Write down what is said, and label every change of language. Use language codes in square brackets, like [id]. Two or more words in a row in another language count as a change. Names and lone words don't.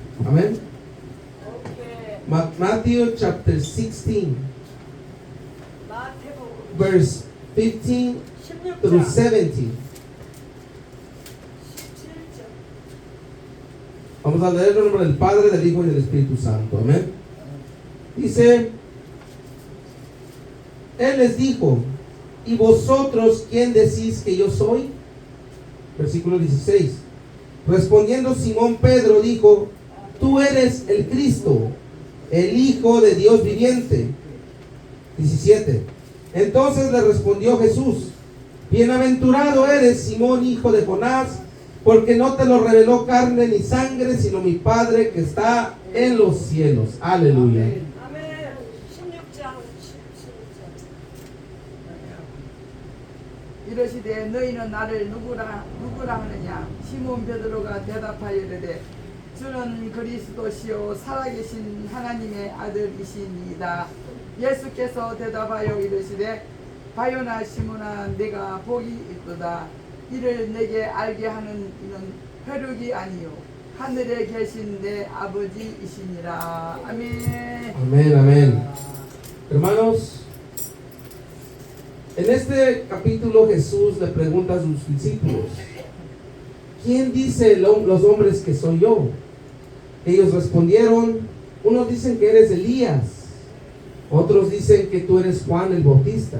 [en] Amen. Matthew chapter 16, [ko] 마태복음 [en] verse 15 through [ko] 16장 [en] 17. [ko] 17절. [es] Vamos a leer el nombre del Padre, del Hijo y del Espíritu Santo. Amén. Dice, Él les dijo, ¿y vosotros quién decís que yo soy? Versículo 16. Respondiendo Simón Pedro dijo, tú eres el Cristo, el Hijo de Dios viviente. 17. Entonces le respondió Jesús, bienaventurado eres Simón, hijo de Jonás, porque no te lo reveló carne ni sangre, sino mi Padre que está en los cielos. Aleluya. [ko] 아멘. 16장 17절. 이르시되 너희는 나를 누구라 하느냐? 시몬 베드로가 대답하여 이르되 주는 그리스도시요 살아계신 하나님의 아들이시니이다. 예수께서 대답하여 이르시되 바요나 시몬아 내가 복이 있도다. 이를 내게 알게 하는 이는 혈육이 아니요 하늘에 계신 내 아버지이시니라. 아멘. [es] Amén, amén. Hermanos, en este capítulo Jesús le pregunta a sus discípulos, ¿quién dice los hombres que soy yo? Ellos respondieron, unos dicen que eres Elías, otros dicen que tú eres Juan el Bautista.